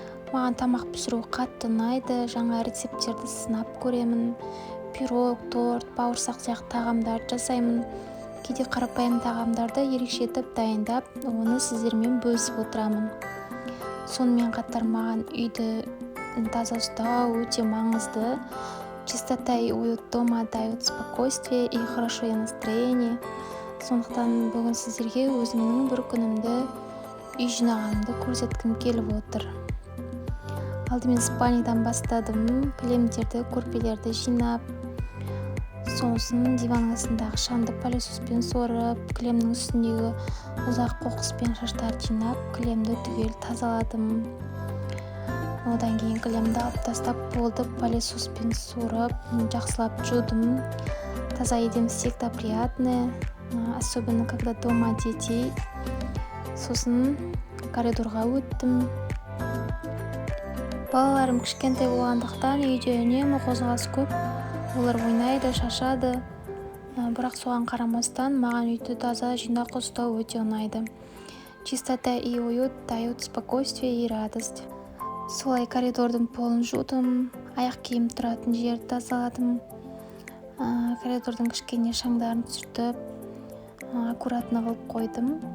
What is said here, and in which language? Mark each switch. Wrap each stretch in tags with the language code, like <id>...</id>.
<kk>Маған тамақ пісіру қатты ұнайды, жаңа рецепттерді сынап көремін. Пирог, торт, бауырсақ сияқты тағамдарды жасаймын. Кейде қарапайым тағамдарды ерекшетіп дайындап, оны сіздермен бөлісіп отырамын. Сонымен қатар маған үйді таза ұстау өте маңызды.</kk> <ru>Чистота и уют дома дают спокойствие и хорошее настроение.</ru> <kk>Сондықтан бүгін сіздерге өзімнің бір күнімді үй жинағанымды көрсеткім келіп отыр. Алдымен спальнядан бастадым, кілемдерді, көрпелерді жинап, сосын диван астындағы шамды пылесоспен сорып, кілемнің үстіндегі ұзақ қоқыспен шаштарды жинап, кілемді түгел тазаладым. Одан кейін кілемді алып тастап болды, пылесоспен сорып, жақсылап жудым. Таза едем</kk> <ru>всегда приятное, особенно когда дома детей.</ru> <kk>Сосын коридорға өттім. Балаларым кішкентай болғандықтан үйде үнемі қозғалыс көп. Олар ойнайды, шашады. Бірақ соған қарамастан маған үйді таза жинақ ұстау өте ұнайды.</kk> <ru>Чистота и уют дают спокойствие и радость.</ru> <kk>Солай коридордың полын жудым, аяқ киім тұратын жерді тазаладым. Коридордың кішкене шаңдарын түсіртіп, аккуратно қылып қойдым.</kk>